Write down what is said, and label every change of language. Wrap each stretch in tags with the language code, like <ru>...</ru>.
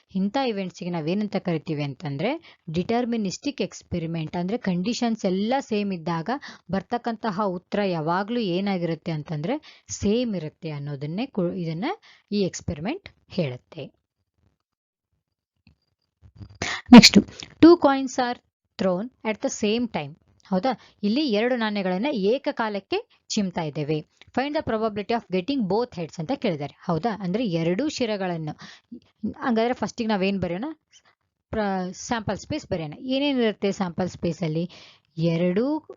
<kn>ಇಂಥ ಇವೆಂಟ್ಸ್ಗೆ ನಾವೇನಂತ ಕರಿತೀವಿ ಅಂತಂದ್ರೆ ಡಿಟರ್ಮಿನಿಸ್ಟಿಕ್ ಎಕ್ಸ್ಪೆರಿಮೆಂಟ್. ಅಂದ್ರೆ ಕಂಡೀಷನ್ಸ್ ಎಲ್ಲ ಸೇಮ್ ಇದ್ದಾಗ ಬರ್ತಕ್ಕಂತಹ ಉತ್ತರ ಯಾವಾಗ್ಲೂ ಏನಾಗಿರುತ್ತೆ ಅಂತಂದ್ರೆ ಸೇಮ್ ಇರುತ್ತೆ ಅನ್ನೋದನ್ನೇ ಇದನ್ನ ಈ ಎಕ್ಸ್ಪೆರಿಮೆಂಟ್ ಹೇಳುತ್ತೆ.</kn> <en>Next, 2 coins are thrown at the same time.</en> <kn>ಹೌದಾ? ಇಲ್ಲಿ 2 ನಾಣ್ಯಗಳನ್ನ ಏಕಕಾಲಕ್ಕೆ ಚಿಮ್ತಾ ಇದ್ದೇವೆ.</kn> <en>find the probability of getting both heads</en> <kn>ಅಂತ ಕೇಳಿದ್ದಾರೆ. ಹೌದಾ? ಅಂದ್ರೆ 2 ಶಿರಗಳನ್ನು. ಹಂಗಾದ್ರೆ ಫಸ್ಟಿಗೆ ನಾವೇನ್ ಬರೆಯೋಣ? ಸ್ಯಾಂಪಲ್ ಸ್ಪೇಸ್ ಬರೆಯೋಣ. ಏನೇನಿರುತ್ತೆ ಸ್ಯಾಂಪಲ್ ಸ್ಪೇಸ್ ಅಲ್ಲಿ? 2</kn>